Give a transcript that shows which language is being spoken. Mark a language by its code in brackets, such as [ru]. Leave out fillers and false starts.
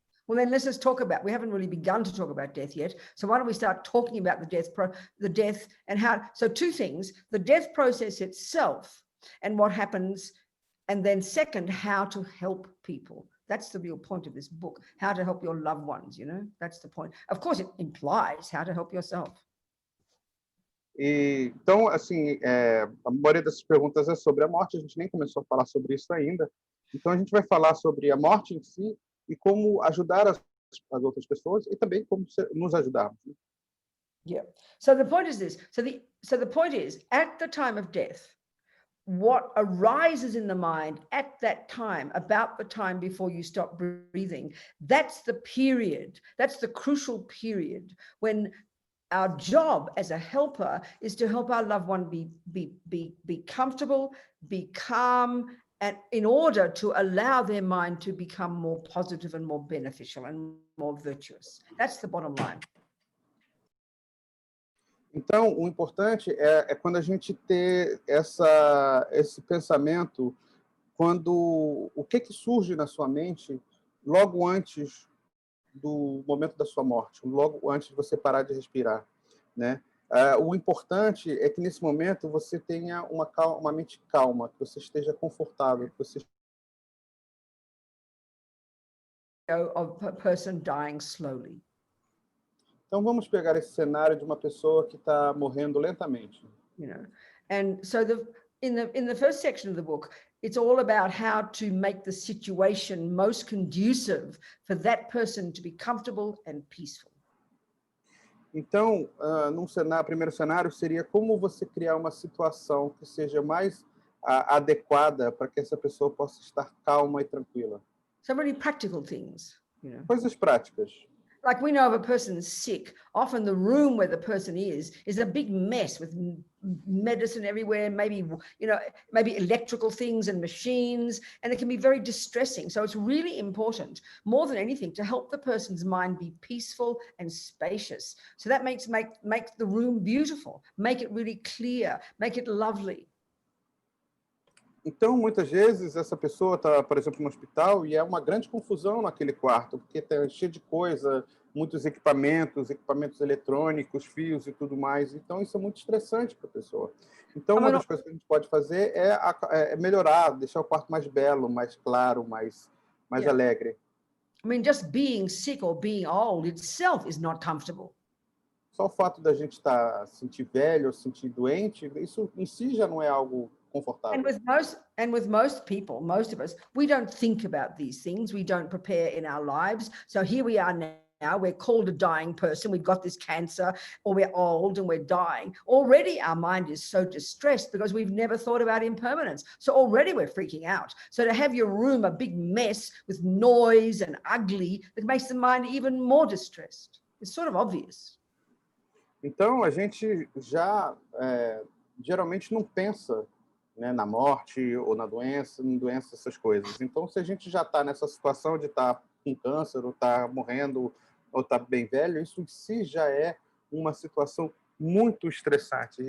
[en] Well, then let's just talk about, we haven't really begun to talk about death yet. So why don't we start talking about the death and how, so 2 things, the death process itself and what happens, and then second, how to help people. That's the real point of this book, how to help your loved ones, you know, that's the point. Of course, it implies how to help yourself. [pt] E, então, assim, a maioria dessas perguntas é sobre a morte, a gente nem começou a falar sobre isso ainda. Então, a gente vai falar sobre a morte em si, e como ajudar as outras pessoas e também como nos ajudarmos. [en] Yeah. So the point is this. So the point is, at the time of death, what arises in the mind at that time, about the time before you stop breathing, that's the period, that's the crucial period when our job as a helper is to help our loved one be comfortable, be calm, and in order to allow their mind to become more positive and more beneficial and more virtuous. That's the bottom line. [pt] Então, o importante é quando a gente ter esse pensamento, quando o que surge na sua mente logo antes do momento da sua morte, logo antes de você parar de respirar, né? O importante é que nesse momento você tenha uma mente calma, que você esteja confortável, que você [en] Of a person dying slowly. [pt] Então vamos pegar esse cenário de uma pessoa que está morrendo lentamente. [en] You know, and so in the first section of the book, it's all about how to make the situation most conducive for that person to be comfortable and peaceful. [pt] Então, primeiro cenário seria como você criar uma situação que seja mais adequada para que essa pessoa possa estar calma e tranquila. [en] So many practical things, you know. [pt] Coisas práticas. [en] Like we know if a person is sick, often the room where the person is a big mess with medicine everywhere, maybe, you know, maybe electrical things and machines, and it can be very distressing. So it's really important, more than anything, to help the person's mind be peaceful and spacious. So that makes the room beautiful, make it really clear, make it lovely. [pt] Então, muitas vezes, essa pessoa está, por exemplo, no hospital e é uma grande confusão naquele quarto, porque está cheio de coisa, muitos equipamentos eletrônicos, fios e tudo mais. Então, isso é muito estressante para a pessoa. Então, uma das coisas que a gente pode fazer é melhorar, deixar o quarto mais belo, mais claro, mais alegre. [en] I mean, just being sick or being old itself is not comfortable. [pt] Só o fato da gente sentir velho ou sentir doente, isso em si já não é algo confortável. [en] And with most people, most of us, we don't think about these things. We don't prepare in our lives. So here we are now, we're called a dying person. We've got this cancer, or we're old and we're dying. Already our mind is so distressed because we've never thought about impermanence. So already we're freaking out. So to have your room a big mess with noise and ugly, it makes the mind even more distressed. It's sort of obvious. [pt] Então, a gente já geralmente não pensa, né, na morte ou na doença, essas coisas. Então, se a gente já está nessa situação de estar com câncer, ou está morrendo, ou está bem velho, isso em si já é uma situação muito estressante.